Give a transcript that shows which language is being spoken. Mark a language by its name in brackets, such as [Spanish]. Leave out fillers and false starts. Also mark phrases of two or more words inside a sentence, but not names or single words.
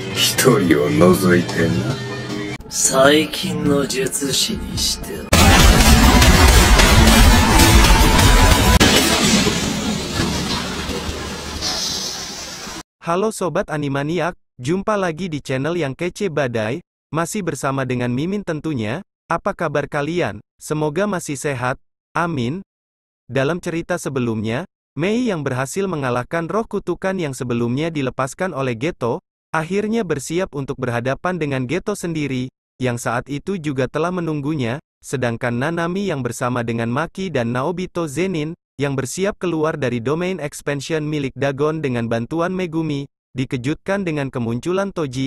[Japanese] 一人を除いてな。最近の術師にしては。 [Indonesian] Halo Sobat Animaniac, jumpa lagi di channel yang kece badai, masih bersama dengan Mimin tentunya. Apa kabar kalian? Semoga masih sehat, amin. Dalam cerita sebelumnya, Mei yang berhasil mengalahkan roh kutukan yang sebelumnya dilepaskan oleh Geto, akhirnya bersiap untuk berhadapan dengan Geto sendiri, yang saat itu juga telah menunggunya, sedangkan Nanami yang bersama dengan Maki dan Naobito Zenin, yang bersiap keluar dari [English] domain expansion [Indonesian] milik Dagon dengan bantuan Megumi, dikejutkan dengan kemunculan Toji.